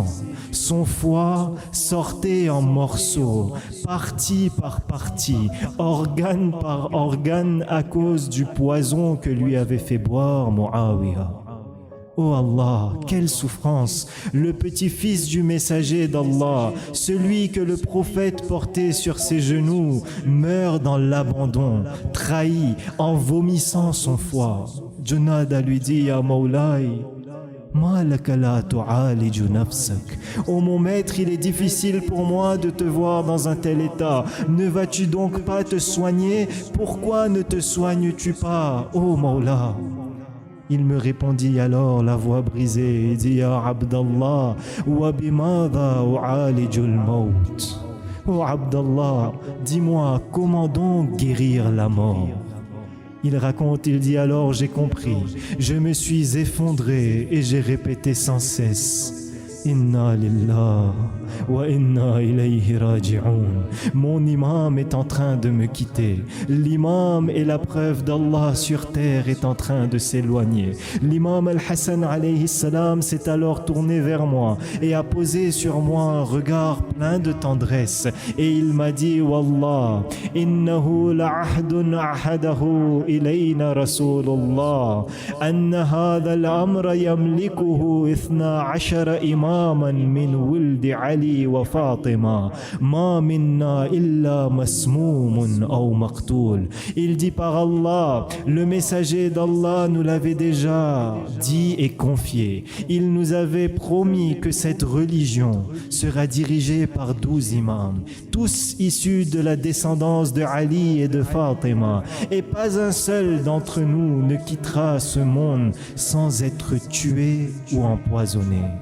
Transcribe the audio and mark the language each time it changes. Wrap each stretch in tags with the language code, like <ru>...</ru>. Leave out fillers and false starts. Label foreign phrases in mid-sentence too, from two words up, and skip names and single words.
<fr>Son foie sortait en morceaux, partie par partie, organe par organe, à cause du poison que lui avait fait boire Muawiyah. Oh Allah, quelle souffrance! Le petit-fils du messager d'Allah, celui que le prophète portait sur ses genoux, meurt dans l'abandon, trahi, en vomissant son foie. Junnada lui dit:</fr> <ar>يا مولاي، ما لك لا تعالج نفسك.</ar> <fr>Oh mon maître, il est difficile pour moi de te voir dans un tel état. Ne vas-tu donc pas te soigner? Pourquoi ne te soignes-tu pas, oh Mawla? Il me répondit alors, la voix brisée, et dit:</fr> <ar>يا عبد الله، وبماذا أعالج الموت.</ar> <fr>Oh Abdallah, dis-moi, comment donc guérir la mort? Il raconte, il dit: alors j'ai compris, je me suis effondré et j'ai répété sans cesse:</fr> <ar>إنا لله وإنا إليه راجعون.</ar> <fr>Mon imam est en train de me quitter. L'imam est la preuve d'Allah sur terre est en train de s'éloigner. L'imam Al-Hassan</fr> <ar>عليه السلام</ar> <fr>s'est alors tourné vers moi et a posé sur moi un regard plein de tendresse et il m'a dit:</fr> <ar>والله، إنه لعهد عهده إلينا رسول الله أن هذا الأمر يملكه 12 إماما من ولد علي وفاطمة ما منا إلا مسموم أو مقتول.</ar> <fr>Il dit: par Allah, le messager d'Allah nous l'avait déjà dit et confié. Il nous avait promis que cette religion sera dirigée par 12 imams, tous issus de la descendance de Ali et de Fatima, et pas un seul d'entre nous ne quittera ce monde sans être tué ou empoisonné.</fr>